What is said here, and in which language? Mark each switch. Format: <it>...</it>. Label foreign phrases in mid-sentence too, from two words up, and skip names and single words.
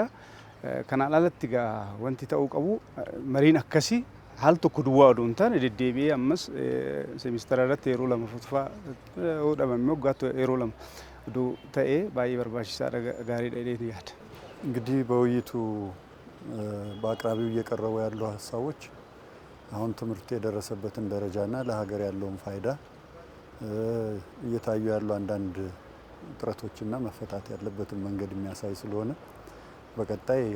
<om>Kanaan alatti egaa wanti ta'uu qabu mariin akkasii haal tokko duwwaa odoo hin taane deddeebi'ee ammas seemistara irratti yeroo lama fufaa dhabamee waggaatti yeroo lama odoo ta'ee baay'ee barbaachisaadha gaariidha jedheen yaada.</om> <am>እንግዲህ በውይይቱ በአቅራቢው እየቀረቡ ያሉ ሀሳቦች አሁን ትምህርት የደረሰበትን ደረጃና ለሀገር ያለውን ፋይዳ እየታዩ ያሉ አንዳንድ ጥረቶችና መፈታት ያለበትን መንገድ የሚያሳይ ስለሆነ በቀጣይ ያው</am>